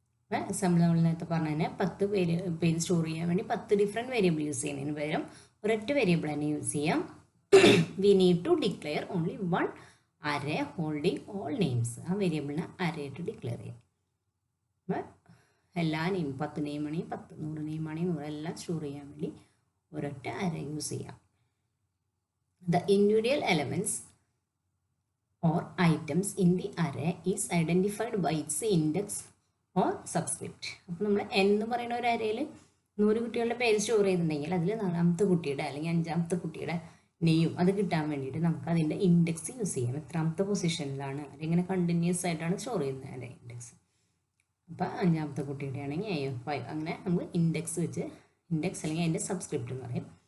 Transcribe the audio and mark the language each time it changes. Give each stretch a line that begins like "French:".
Malayalam: Example നമ്മൾ നേരത്തെ പറഞ്ഞ തന്നെ 10 പേര് സ്റ്റോർ ചെയ്യാൻ വേണ്ടി 10 ഡിഫറെൻറ്റ് വേരിയബിൾ യൂസ് ചെയ്യുന്നതിന് പകരം ഒരൊറ്റ വേരിയബിൾ തന്നെ യൂസ് ചെയ്യാം.
English: We need to declare only one array holding all names.
Malayalam: ആ വേരിയബിളിനെ അറേ ആയിട്ട് ഡിക്ലെയർ ചെയ്യാം. അപ്പോൾ എല്ലാ നെയിം 10 നെയിമാണെങ്കിൽ 10, 100 നെയിമാണെങ്കിൽ 100 എല്ലാം സ്റ്റോർ ചെയ്യാൻ വേണ്ടി ഒരൊറ്റ അറേ യൂസ് ചെയ്യാം.
English: The individual elements or items in the array is identified by its index or subscript.
Malayalam: അപ്പോൾ നമ്മൾ എന്ന് പറയുന്ന ഒരു അറേയിൽ 100 കുട്ടികളുടെ പേര് സ്റ്റോർ ചെയ്തിട്ടുണ്ടെങ്കിൽ അതിൽ 4ാമത്തെ കുട്ടിയുടെ അല്ലെങ്കിൽ 5ാമത്തെ കുട്ടിയുടെ നെയിം അത് കിട്ടാൻ വേണ്ടിയിട്ട് നമുക്ക് അതിൻ്റെ ഇൻഡെക്സ് യൂസ് ചെയ്യാം. എത്രാമത്തെ പൊസിഷനിലാണ് അതിങ്ങനെ കണ്ടിന്യൂസ് ആയിട്ടാണ് സ്റ്റോർ ചെയ്യുന്നത് അതിൻ്റെ ഇൻഡെക്സ്. അപ്പോൾ 5ാമത്തെ കുട്ടിയുടെ ആണെങ്കിൽ A5 അങ്ങനെ നമുക്ക് ഇൻഡെക്സ് വെച്ച് ഇൻഡെക്സ് അല്ലെങ്കിൽ അതിൻ്റെ സബ്സ്ക്രിപ്റ്റ് എന്ന് പറയും.